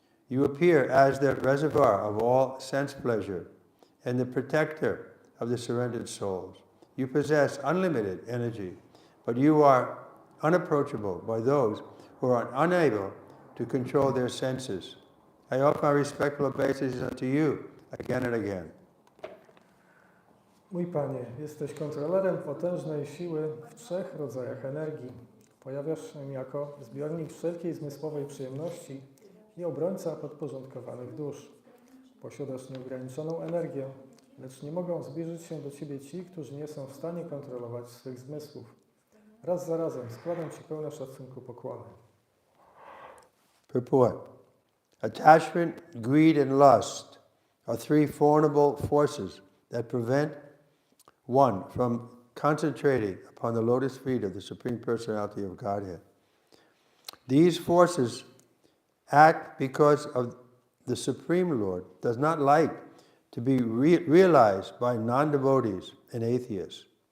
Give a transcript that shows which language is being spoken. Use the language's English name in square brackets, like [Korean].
[English] You appear as the reservoir of all sense pleasure and the protector of the surrendered souls. You possess unlimited energy, but you are unapproachable by those who are unable to control their senses. I offer my respectful obeisances unto you again and again. [Polish] Mój Panie, jesteś kontrolerem potężnej siły w trzech rodzajach energii. Pojawiasz się jako zbiornik wszelkiej zmysłowej przyjemności i obrońca podporządkowanych dusz. Posiadasz nieograniczoną energię, lecz nie mogą zbliżyć się do Ciebie ci, którzy nie są w stanie kontrolować swych zmysłów. Raz za razem składam Ci pełne szacunku pokłony. [English] Purport. Attachment, greed, and lust are three formidable forces that prevent one from concentrating upon the lotus feet of the Supreme Personality of Godhead. These forces act because of the Supreme Lord does not like to be realized by non-devotees and atheists.